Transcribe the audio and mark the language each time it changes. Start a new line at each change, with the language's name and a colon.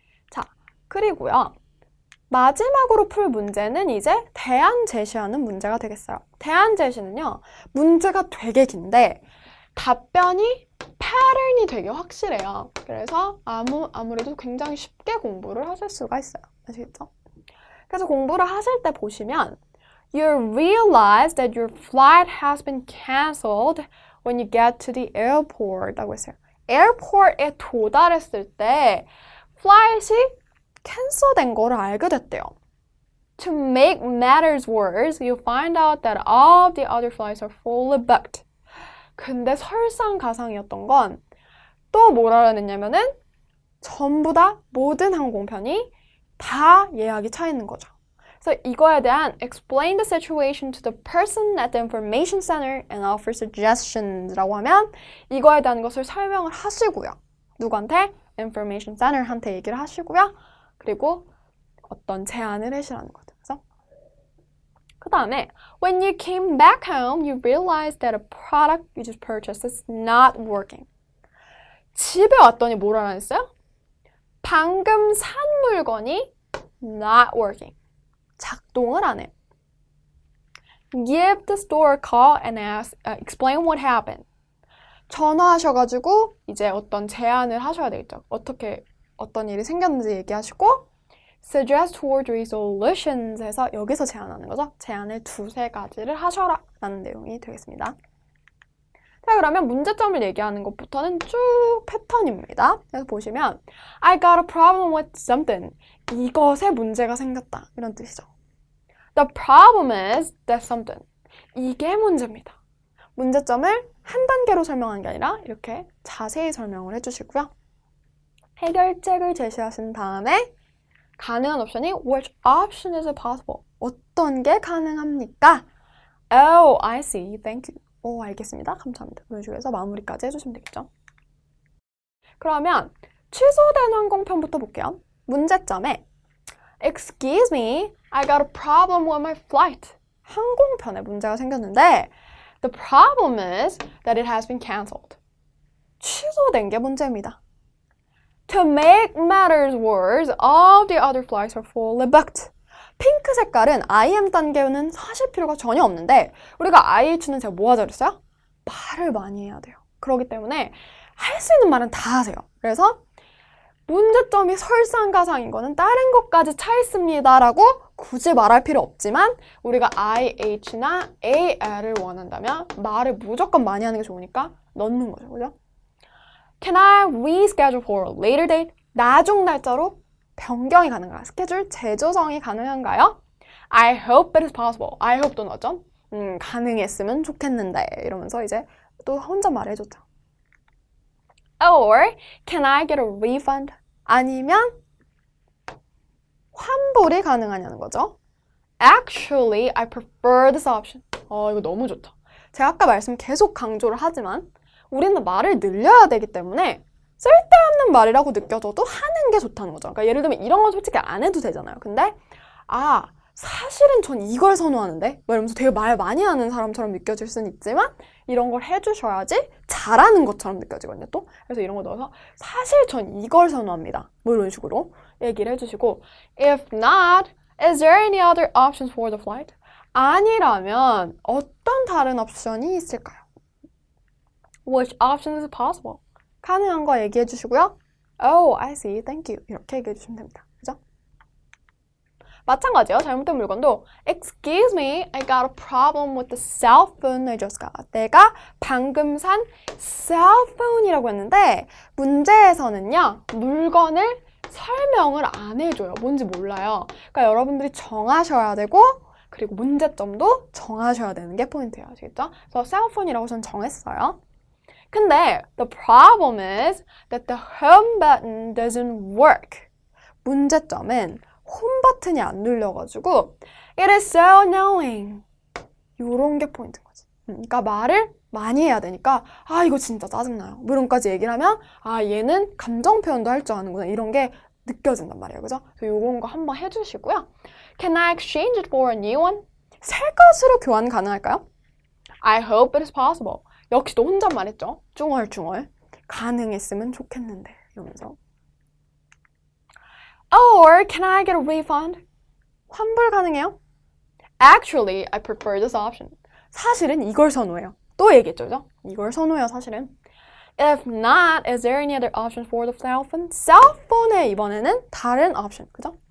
Korean: 자, 그리고요. 마지막으로 풀 문제는 이제 대안 제시하는 문제가 되겠어요. 대안 제시는요. 문제가 되게 긴데 답변이 패턴이 되게 확실해요. 그래서 아무래도 굉장히 쉽게 공부를 하실 수가 있어요. 아시겠죠? 그래서 공부를 하실 때 보시면
English: You realize that your flight has been cancelled when you get to the airport
Korean: 라고 했어요. 에어포트에 도달했을 때 플라이트이 캔슬된 거를 알게 됐대요.
English: To make matters worse, you find out that all of the other flights are fully booked.
Korean: 근데 설상가상이었던 건 또 뭐라 그랬냐면은 전부 다 모든 항공편이 다 예약이 차 있는 거죠. 그래서 이거에 대한
English: explain the situation to the person at the information center and offer suggestions라고 하면
Korean: 이거에 대한 것을 설명을 하시고요. 누구한테? information center한테 얘기를 하시고요. 그리고 어떤 제안을 하시라는 거죠. 그래서 그 다음에
English: when you came back home, you realized that a product you just purchased is not working.
Korean: 집에 왔더니 뭐라 했어요? 방금 산 물건이
English: not working.
Korean: 작동을 안 해요.
English: Give the store a call and explain what happened.
Korean: 전화하셔가지고 이제 어떤 제안을 하셔야 되겠죠. 어떤 일이 생겼는지 얘기하시고
English: suggest 2 or 3 solutions
Korean: 해서 여기서 제안하는 거죠. 제안을 2-3가지를 하셔라 라는 내용이 되겠습니다. 자, 그러면 문제점을 얘기하는 것부터는 쭉 패턴입니다.
English: 그래서 보시면 I got a problem with something.
Korean: 이것에 문제가 생겼다. 이런 뜻이죠.
English: The problem is that something.
Korean: 이게 문제입니다. 문제점을 한 단계로 설명하는 게 아니라 이렇게 자세히 설명을 해주시고요. 해결책을 제시하신 다음에 가능한 옵션이
English: which option is possible?
Korean: 어떤 게 가능합니까?
English: Oh, I see. Thank you.
Korean: 오, 알겠습니다. 감사합니다. 이런 식으로 해서 마무리까지 해주시면 되겠죠. 그러면 취소된 항공편부터 볼게요. 문제점에
English: Excuse me, I got a problem with my flight.
Korean: 항공편에 문제가 생겼는데
English: The problem is that it has been cancelled.
Korean: 취소된 게 문제입니다.
English: To make matters worse, all the other flights are fully booked.
Korean: 핑크 색깔은 IM 단계는 사실 필요가 전혀 없는데 우리가 IH는 제가 뭐 하자 그랬어요? 말을 많이 해야 돼요. 그렇기 때문에 할 수 있는 말은 다 하세요. 그래서 문제점이 설상가상인 거는 다른 것까지 차 있습니다 라고 굳이 말할 필요 없지만 우리가 IH나 AL을 원한다면 말을 무조건 많이 하는 게 좋으니까 넣는 거죠. 그죠?
English: Can I reschedule for a later date?
Korean: 나중 날짜로 변경이 가능한가요? 스케줄 재조정이 가능한가요?
English: I hope it is possible. I hope
Korean: 또 넣었죠? 가능했으면 좋겠는데 이러면서 이제 또 혼자 말해줬죠.
English: Or can I get a refund?
Korean: 아니면 환불이 가능하냐는 거죠.
English: Actually, I prefer this option.
Korean: 이거 너무 좋다. 제가 아까 말씀 계속 강조를 하지만 우리는 말을 늘려야 되기 때문에 쓸데없는 말이라고 느껴져도 하는 게 좋다는 거죠. 그러니까 예를 들면 이런 건 솔직히 안 해도 되잖아요. 근데 사실은 전 이걸 선호하는데 뭐 이러면서 되게 말 많이 하는 사람처럼 느껴질 수는 있지만 이런 걸 해주셔야지 잘하는 것처럼 느껴지거든요. 또 그래서 이런 거 넣어서 사실 전 이걸 선호합니다. 뭐 이런 식으로 얘기를 해주시고
English: If not, is there any other options for the flight?
Korean: 아니라면 어떤 다른 옵션이 있을까요?
English: Which option is possible?
Korean: 가능한 거 얘기해 주시고요.
English: Oh, I see. Thank you.
Korean: 이렇게 얘기해 주시면 됩니다. 그죠? 마찬가지요. 잘못된 물건도
English: Excuse me, I got a problem with the cell phone I just got.
Korean: 내가 방금 산 cell phone이라고 했는데 문제에서는요. 물건을 설명을 안 해줘요. 뭔지 몰라요. 그러니까 여러분들이 정하셔야 되고 그리고 문제점도 정하셔야 되는 게 포인트예요. 아시겠죠? 그래서 cell phone이라고 저는 정했어요. 근데
English: the problem is that the home button doesn't work.
Korean: 문제점은 홈 버튼이 안 눌려가지고
English: it is so annoying.
Korean: 요런 게 포인트인 거지. 그러니까 말을 많이 해야 되니까 이거 진짜 짜증나요. 뭐 이런까지 얘기를 하면 얘는 감정 표현도 할 줄 아는구나. 이런 게 느껴진단 말이에요. 그죠? 그래서 요런 거 한번 해주시고요.
English: Can I exchange it for a new one?
Korean: 새 것으로 교환 가능할까요?
English: I hope it is possible.
Korean: 역시 또 혼잣말 했죠. 중얼중얼. 가능했으면 좋겠는데 이러면서.
English: Or can I get a refund?
Korean: 환불 가능해요?
English: Actually, I prefer this option.
Korean: 사실은 이걸 선호해요. 또 얘기했죠, 그죠? 이걸 선호해요, 사실은.
English: If not, is there any other option for the cell phone?
Korean: cell phone에 이번에는 다른 옵션, 그죠?